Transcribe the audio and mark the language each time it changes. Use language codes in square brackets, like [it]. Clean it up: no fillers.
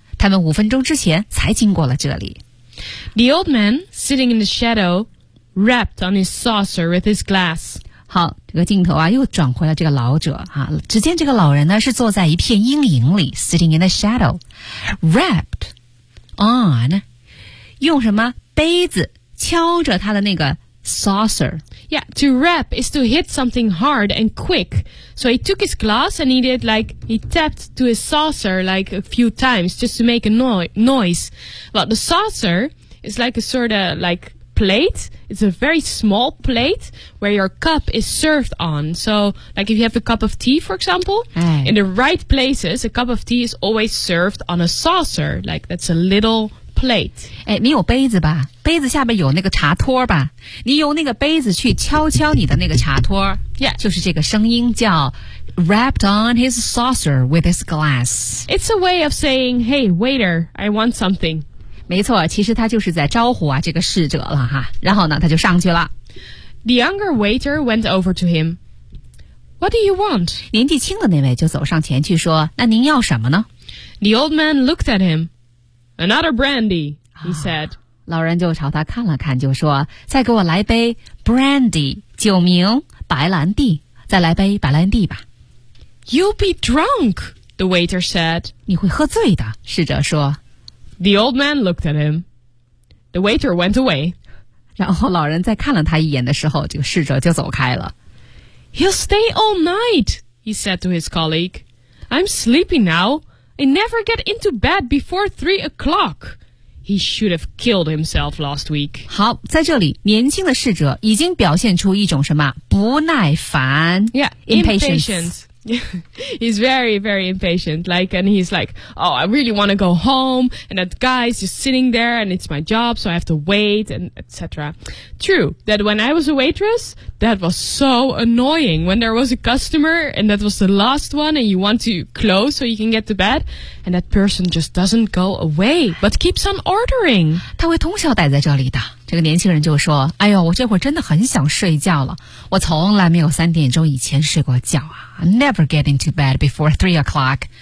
[zh] 他们五分钟之前才经过了这里。 [en] The old man sitting in the shadow rapped on his saucer with his glass. [zh] 好，这个镜头啊又转回了这个老者啊，只见这个老人呢是坐在一片阴影里， [en] sitting in the shadow. Wrapped on [zh] 用什么杯子敲着他的那个 saucer. [en] Yeah, to rap is to hit something hard and quick. So he took his glass and he tapped to his saucer like a few times just to make a noise. Well, the saucer is like a sort of like plate. It's a very small plate where your cup is served on. So like if you have a cup of tea, for example, in the right places, a cup of tea is always served on a saucer. Like that's a little plate. [zh] 哎，你有杯子吧？杯子下面有那个茶托吧？你用那个杯子去敲敲你的那个茶托。 [en] Yeah. [zh] 就是这个声音叫 [en] rapped on his saucer with his glass. It's a way of saying, hey, waiter, I want something. [zh] 没错，其实他就是在招呼啊这个侍者了哈，然后呢他就上去了。 [en] The younger waiter went over to him. What do you want? [zh] 年纪轻的那位就走上前去说，那您要什么呢？ [en] The old man looked at him. Another brandy, he said. [zh] 老人就朝他看了看，就说，再给我来杯 brandy, 酒名白兰地，再来杯白兰地吧。 [en] You'll be drunk, the waiter said. [zh] 你会喝醉的，侍者说。 [en] The old man looked at him. The waiter went away. [zh] 然后老人再看了他一眼的时候，这个侍者就走开了。 [en] He'll stay all night, he said to his colleague. I'm sleepy now. I never get into bed before 3 o'clock. He should have killed himself last week. [zh] 好，在这里，年轻的侍者已经表现出一种什么？不耐烦。 [en] Yeah, impatience. He's very, very impatient. Like, and he's like, oh, I really want to go home. And that guy's just sitting there and it's my job, so I have to wait and etc. True, that when I was a waitress, that was so annoying. When there was a customer and that was the last one and you want to close so you can get to bed. And that person just doesn't go away, but keeps on ordering. [zh] 他会通宵待在这里的。这个年轻人就说，哎呦，我这会儿真的很想睡觉了。我从来没有三点钟以前睡过觉啊。 [en] Never get into bed before 3 o'clock.